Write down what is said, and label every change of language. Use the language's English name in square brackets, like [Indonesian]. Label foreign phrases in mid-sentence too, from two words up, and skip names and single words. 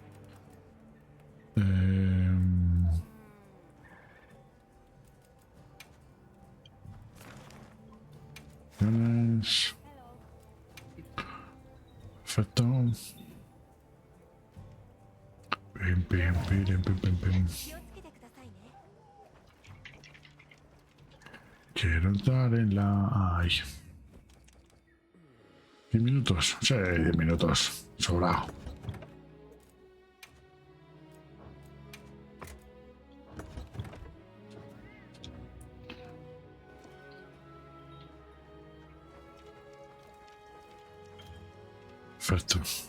[Spanish] Opciones. Perfecto. Pim. [Japanese] 気をつけてくださいね。 [Spanish] Quiero entrar en la... Ay. 10 minutos. Sí, 10 minutos. Sobrado. Perfecto.